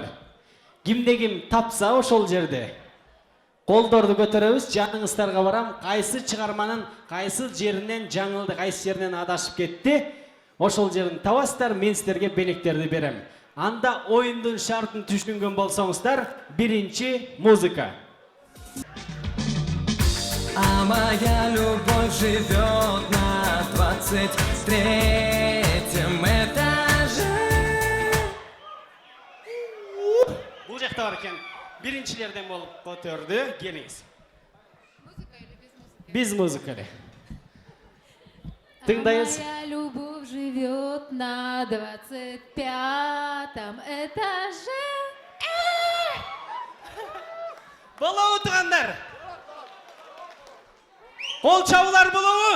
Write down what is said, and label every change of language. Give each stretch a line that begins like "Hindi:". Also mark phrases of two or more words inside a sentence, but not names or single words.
Kyrgyz: Кимде ким тапса ошол жерде колдорду көтөрөбүз, жаныңыздарга барам. Кайсы чыгарманын кайсы жеринен жаңылды, кайсы жеринен адашып кетти, ошол жерин табасыздар, мен сиздерге белектерди берем. Анда оюндун шартын түшүнгөн болсоңуздар, биринчи музыка.
Russian: А моя любовь живет на 23-м этаже.
Kyrgyz: Бул жакта бар экен. Биринчилерден болуп көтөрдү. Келиңиз.
Russian: Без музыка
Kyrgyz: эле. Тыңдайбыз.
Russian: Моя любовь живет на 25-м этаже.
Kyrgyz: Болобу тугандар? Кол чабуулар болобу?